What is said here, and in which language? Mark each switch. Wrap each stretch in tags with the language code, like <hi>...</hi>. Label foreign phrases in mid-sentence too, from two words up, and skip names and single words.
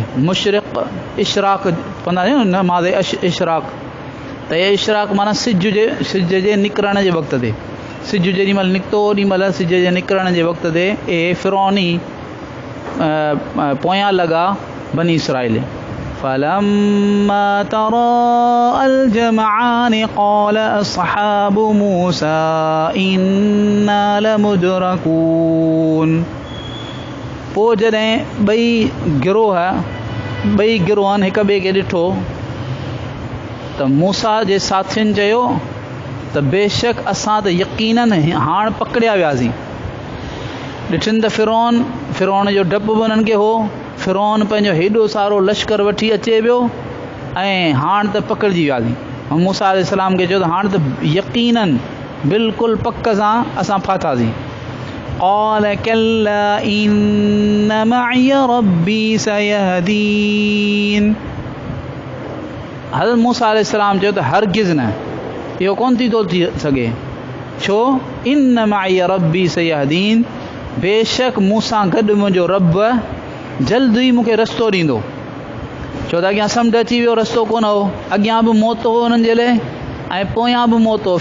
<sd>मुशरिक़ इशराक़ कंदा आहियूं न, नमाज़ इशराक़, त इहे इशराक़ माना सिज जे निकिरण जे वक़्त ते। सिज जेॾीमहिल निकितो ओॾीमहिल सिज जे निकिरण जे वक़्त ते इहे फ़िरौनी पोयां लॻा बनी इसराईल।</sd> <ar>فلما تراءى الجمعان قال أصحاب موسى إنا لمدركون.</ar> <sd>पोइ जॾहिं ॿई गिरोहनि हिक ॿिए खे ॾिठो त मूसा जे साथियुनि चयो त बेशक असां त यकीनन हाणे पकड़िया वियासीं। ॾिठनि त फ़िरौन जो डपु बि उन्हनि खे हो। फ़िरौन पंहिंजो हेॾो सारो लश्कर वठी अचे पियो ऐं हाणे त पकड़िजी वियासीं। मूसा अलैहिस्सलाम खे चयो त हाणे त यकीनन बिल्कुलु पक सां असां फाथासीं।</sd> <ar>قال كلا إن معي ربي سيهدين.</ar> <sd>हज़रत मूसा अलैहिस्सलाम चयो त हरगिज़ न, इहो कोन थी थो थी सघे। छो?</sd> <ar>إن معي ربي سيهدين,</ar> <sd>बेशक मूंसां गॾु मुंहिंजो रब जल्द ई मूंखे रस्तो ॾींदो। छो त अॻियां समुंड अची वियो, रस्तो कोन हो, अॻियां बि मौत हो हुननि जे लाइ ऐं पोयां बि मौत हो।</sd>